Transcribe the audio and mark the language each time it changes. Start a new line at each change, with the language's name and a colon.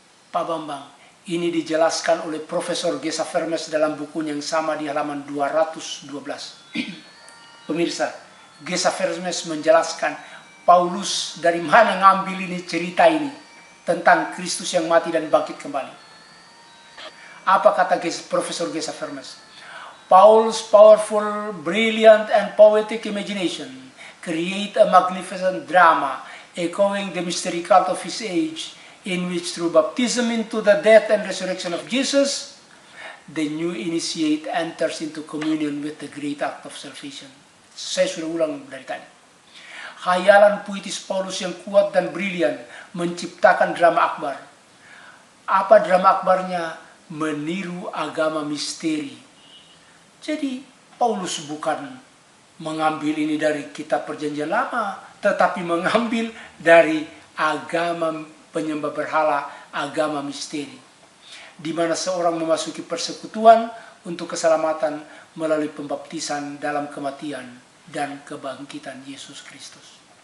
Indonesian: Pak Bambang, ini dijelaskan oleh Profesor Gesa Vermes dalam bukunya yang sama di halaman 212. Pemirsa, Gesa Vermes menjelaskan Paulus dari mana ngambil ini cerita ini tentang Kristus yang mati dan bangkit kembali. Apa kata Profesor Gesa Vermes?
English: Paul's powerful, brilliant, and poetic imagination create a magnificent drama echoing the mystery cult of his age, in which through baptism into the death and resurrection of Jesus, the new initiate enters into communion with the great act of salvation.
Indonesian: Saya sudah ulang dari tadi. Khayalan puitis Paulus yang kuat dan brilian menciptakan drama akbar. Apa drama akbarnya? Meniru agama misteri. Jadi Paulus bukan mengambil ini dari kitab perjanjian lama, tetapi mengambil dari agama penyembah berhala, agama misteri, di mana seorang memasuki persekutuan untuk keselamatan melalui pembaptisan dalam kematian dan kebangkitan Yesus Kristus.